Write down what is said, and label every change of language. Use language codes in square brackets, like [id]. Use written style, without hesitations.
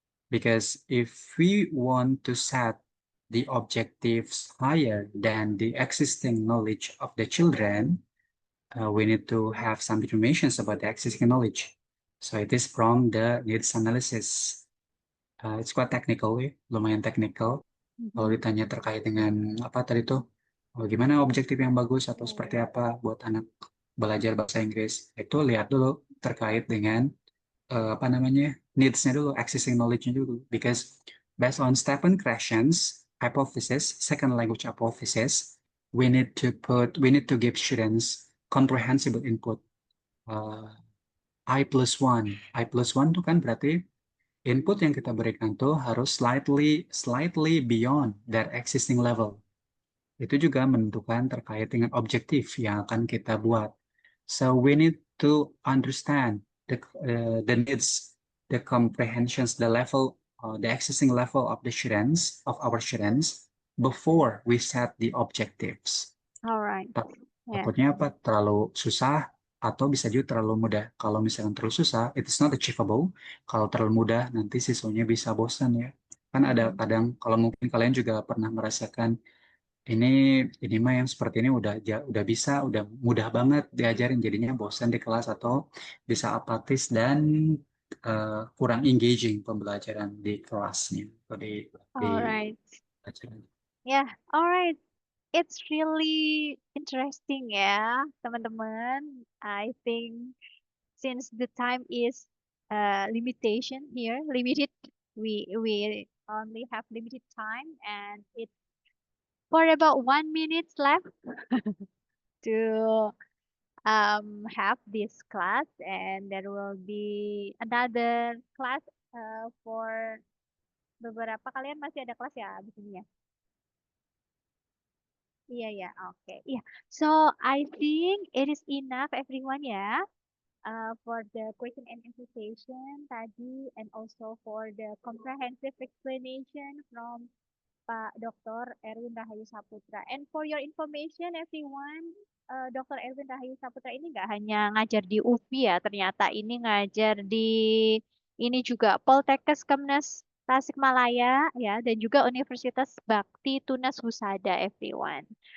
[en] Because if we want to set the objectives higher than the existing knowledge of the children, we need to have some information about the existing knowledge. So it is from the needs analysis. It's quite technical, [id] ya, lumayan [en] technical. [id] Kalau ditanya terkait dengan apa tadi tuh, gimana objektif yang bagus atau seperti apa buat anak belajar bahasa Inggris, itu lihat dulu terkait dengan apa namanya needs-nya dulu, existing knowledge-nya dulu. [en] Because based on Stephen Krashen's hypothesis, second language hypothesis, we need to give students comprehensible input. [id] I+1 itu kan berarti input yang kita berikan tuh harus [en] slightly beyond their existing level. [id] Itu juga menentukan terkait dengan objektif yang akan kita buat. [en] So we need to understand the needs, the comprehensions, the level, the existing level of the students, of our students, before we set the objectives. All right. Yeah. [id] Takutnya apa? Terlalu susah atau bisa juga terlalu mudah. Kalau misalnya terlalu susah, [en] it is not achievable. [id] Kalau terlalu mudah, nanti siswanya bisa bosan ya. Kan ada kadang, kalau mungkin kalian juga pernah merasakan ini mah yang seperti ini udah bisa, udah mudah banget diajarin, jadinya bosan di kelas atau bisa apatis dan kurang engaging pembelajaran di kelasnya atau di [en] All right. [id] pelajaran. [en] Yeah. All right. It's really interesting [id] ya, teman-teman. [en] I think since the time is limited, we only have limited time, and it's for about 1 minute left to have this class, and there will be another class for [id] beberapa kalian masih ada kelas ya di sini ya. Iya ya, oke. Iya. [en] So I think it is enough everyone ya. For the question and answer session tadi, and also for the comprehensive explanation from Pak Dr. Erwin Rahayu Saputra. And for your information, everyone, Dr. [id] Erwin Rahayu Saputra ini nggak hanya ngajar di UPI ya, ternyata ini ngajar di ini juga Poltekkes Kemnes Tasikmalaya ya, dan juga Universitas Bakti Tunas Husada, everyone.